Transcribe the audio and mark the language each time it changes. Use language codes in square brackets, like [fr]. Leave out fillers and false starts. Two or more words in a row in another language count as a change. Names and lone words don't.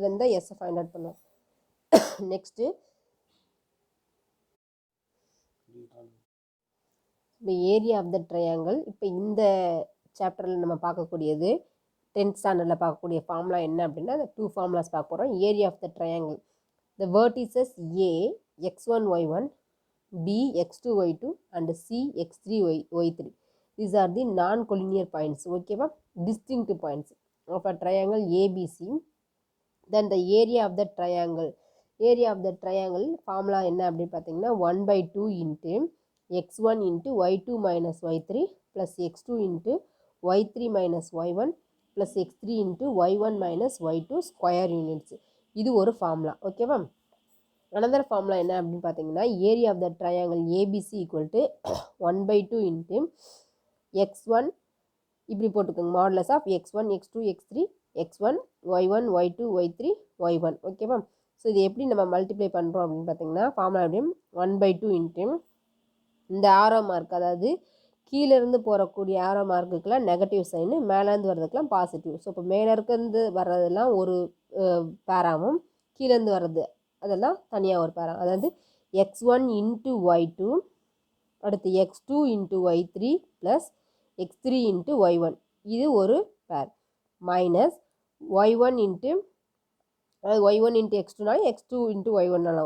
[ta] இதில் இருந்தால் எஸ்ஸை [en] find out [ta] பண்ணுவோம். நெக்ஸ்ட்டு இப்போ [en] area of the triangle. [ta] இப்போ இந்த சாப்டரில் நம்ம பார்க்கக்கூடியது 10th ஸ்டாண்டர்டில் பார்க்கக்கூடிய ஃபார்முலா என்ன அப்படின்னா அந்த 2 ஃபார்முலாஸ் பார்க்க போகிறோம். [en] area of the triangle, the vertices A x1 y1, B x2 y2 and C x3 y3. These are the non-collinear points. ஓகேவா, distinct points of a triangle ABC. Then the area of the triangle. Area of the triangle formula [ta] என்ன அப்படின்னு பார்த்தீங்கன்னா [en] 1/2 into x1 into y2 minus y3 plus x2 into y3 minus y1 plus x3 into y1 minus y2 square units. [ta] இது ஒரு ஃபார்முலா. ஓகேவா, [en] another formula [ta] என்ன அப்படின்னு பார்த்தீங்கன்னா [en] area of the triangle ABC equal to 1/2 into x1 [ta] இப்படி போட்டுக்கோங்க, [en] modulus of x1 x2 x3 x1 y1 y2 y3 y1. [ta] ஓகேவா, ஸோ இது எப்படி நம்ம மல்டிப்ளை பண்ணுறோம் அப்படின்னு பார்த்தீங்கன்னா ஃபார்முலா எப்படியும் 1/2 இன்ட்டு இந்த [en] arrow mark, [ta] அதாவது கீழேருந்து போகக்கூடிய ஆரோ மார்க்குக்கெலாம் [en] negative sign, [ta] மேலேருந்து வர்றதுக்கெலாம் பாசிட்டிவ். ஸோ இப்போ மேலேருந்து வர்றதெல்லாம் ஒரு பேராவும் கீழேருந்து வர்றது அதெல்லாம் தனியாக ஒரு பேரா, அதாவது [en] x1 into y2 [ta] அடுத்து [en] x2 into y3 plus x3 into y1, [ta] இது ஒரு பேர், [en] minus y1 into, [ta] அதாவது y1 இன்ட்டு x2நாலும் x2 இன்ட்டு y1நாலும்.